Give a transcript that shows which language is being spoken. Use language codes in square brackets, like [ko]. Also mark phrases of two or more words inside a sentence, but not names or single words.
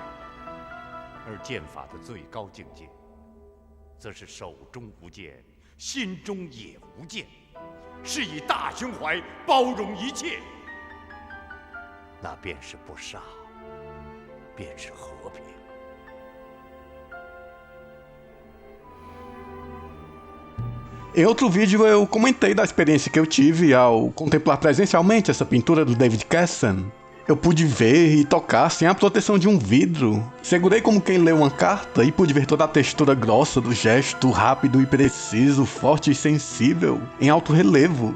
[zh] 而剑法的最高境界，则是手中无剑，心中也无剑，是以大胸怀包容一切。那便是不杀，便是和平。 [pt] Em outro vídeo eu comentei da experiência que eu tive ao contemplar presencialmente essa pintura do David Kessen. Eu pude ver e tocar sem a proteção de um vidro. Segurei como quem lê uma carta e pude ver toda a textura grossa do gesto, rápido e preciso, forte e sensível, em alto relevo.